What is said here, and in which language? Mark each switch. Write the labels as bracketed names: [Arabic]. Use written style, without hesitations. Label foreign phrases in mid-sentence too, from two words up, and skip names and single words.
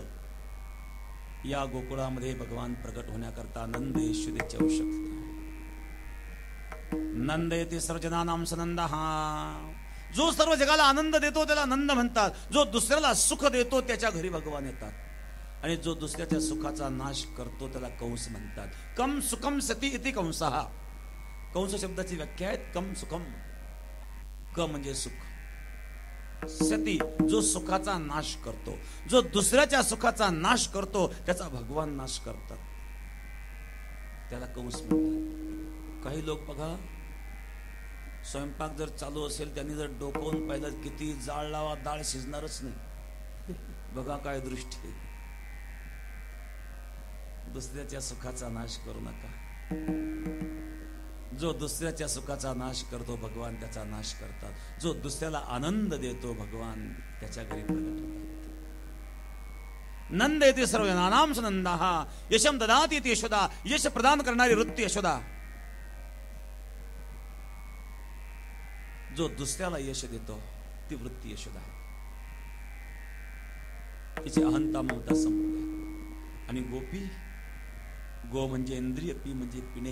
[Marathi] या गोकुळामध्ये भगवान प्रकट होण्याकरता नंद यशोदेची आवश्यकता. [Sanskrit] नंद येते सर्वजनानां सनंदः. [Marathi] जो सर्व जगाला आनंद देतो त्याला नंद म्हणतात. जो दुसऱ्याला सुख देतो त्याच्या घरी भगवान येतात. आणि जो दुसऱ्याच्या सुखाचा नाश करतो त्याला कंस म्हणतात. [Sanskrit] कम सुखम सती इति कंसः. [Marathi] कंस शब्दाची व्याख्या आहे [Sanskrit] कम सुखम. [Marathi] क म्हणजे सुख, सती जो सुखाचा नाश करतो, जो दुसऱ्याच्या सुखाचा नाश करतो त्याचा भगवान नाश करतात, त्याला कंस म्हणतात. काही लोक बघा, स्वयंपाक जर चालू असेल त्यांनी जर डोकावून पाहिलं, किती जाळ लावा डाळ शिजणारच नाही. बघा काय दृष्टी. दुसऱ्याच्या सुखाचा नाश करू नका. जो दुसऱ्याच्या सुखाचा नाश करतो भगवान त्याचा नाश करतात. जो दुसऱ्याला आनंद देतो भगवान त्याच्या घरी प्रकट होतात. [Sanskrit] नंद येते सर्वजनानां सुनंदः यशम ददाति इति यशोदा. [Marathi] यश प्रदान करणारी वृत्ती यशोदा. जो दुसऱ्याला यश देतो ती वृत्ती यशोदा आहे. तिची अहंता ममता संपते. आणि गोपी, गो म्हणजे इंद्रिय, पी म्हणजे पिणे.